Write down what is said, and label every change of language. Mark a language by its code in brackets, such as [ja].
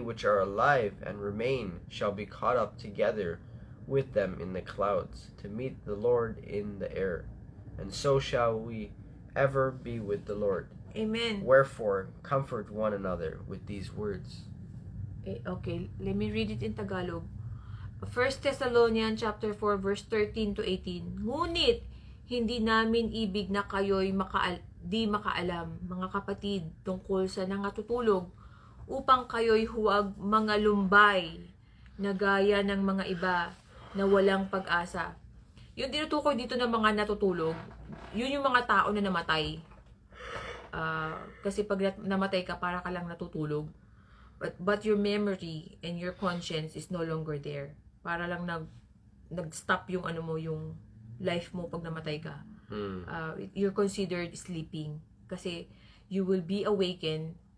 [en] which are alive and remain shall be caught up together with them in the clouds to meet the Lord in the air, and so shall we ever be with the Lord. Amen. Wherefore comfort one another with these words. Okay, let me read it in Tagalog. 1 Thessalonians chapter 4 verse 13 to 18. [tl] Ngunit hindi namin ibig na kayo'y di makaalam, mga kapatid, tungkol sa nangatutulog, upang kayo'y huwag mga lumbay na gaya ng mga iba na walang pag-asa. Yung tinutukoy dito ng mga natutulog, yun yung mga tao na namatay. Kasi pag namatay ka, para ka lang natutulog. [en] But your memory and your conscience is no longer there. [tl] Para lang nag-stop yung yung life mo pag namatay ka. [en] You're considered sleeping. Kasi you will be awakened.